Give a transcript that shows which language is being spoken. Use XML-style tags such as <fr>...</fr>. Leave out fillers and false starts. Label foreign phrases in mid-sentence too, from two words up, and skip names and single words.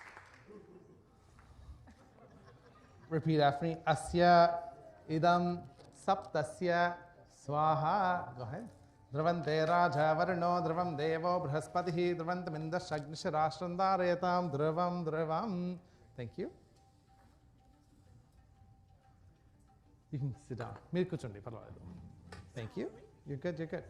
<en>Repeat after me.</en> <sa>Asya idam Saptasya Swaha.</sa> <en>Go ahead.</en> <sa>Dravante Raja Varno Dravam Devo Brahaspatihi Dravantaminda Shagnisha Rashtandaretam Dravam Dravam.</sa> <en>Thank you. You can sit down. Thank you. You're good, you're good.</en>